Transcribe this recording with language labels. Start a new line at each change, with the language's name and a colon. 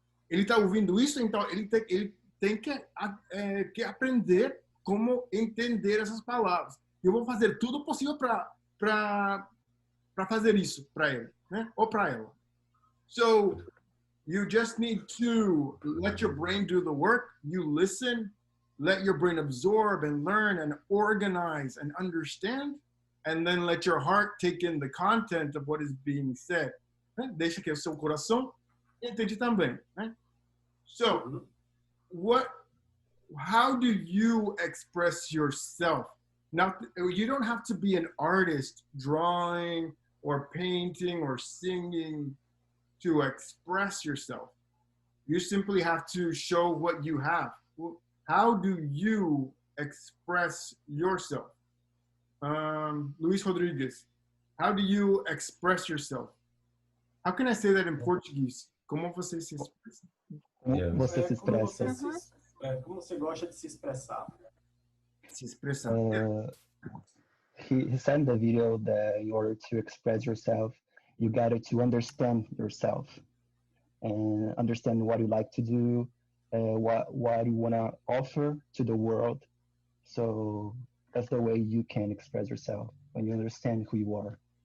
Portuguese: Ele está ouvindo isso, então ele tem que aprender como entender essas palavras. Eu vou fazer tudo possível para fazer isso para ele, né? Ou para ela.
English: So you just need to let your brain do the work. You listen, let your brain absorb and learn and organize and understand, and then let your heart take in the content of what is being said.
Portuguese: Né? Deixa que o seu coração entende também, né?
English: So, how do you express yourself? Now, you don't have to be an artist drawing or painting or singing to express yourself. You simply have to show what you have. How do you express yourself? Luis Rodriguez, how do you express yourself? How can I say that in Portuguese?
Portuguese: Como você se expressa? Como você se expressa? Como você gosta de se expressar? Se expressar.
English: He said in the video that in order to express yourself, you got to understand yourself and understand what you like to do, what you want to offer to the world. So that's the way you can express yourself, when you understand who you are.